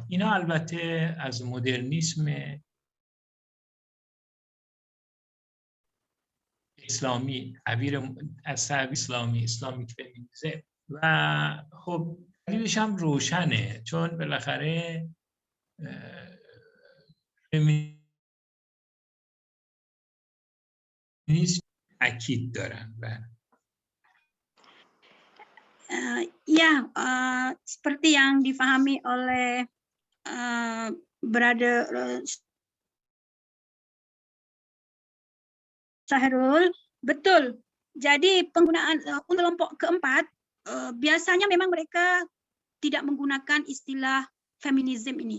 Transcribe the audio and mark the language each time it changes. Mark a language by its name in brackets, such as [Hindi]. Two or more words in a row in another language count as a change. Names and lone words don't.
[Persian] اینا البته از مدرنیسم اسلامی، تعبیر از تعبیر اسلامی، [English] Islamic feminism, [Persian] و خب دلیلش هم روشنه، چون بالاخره فمینیسم تاکید دارن. [Indonesian] Ya, seperti yang difahami oleh Brother Syahrul, betul. Jadi penggunaan kelompok keempat biasanya memang mereka tidak menggunakan istilah feminisme ini.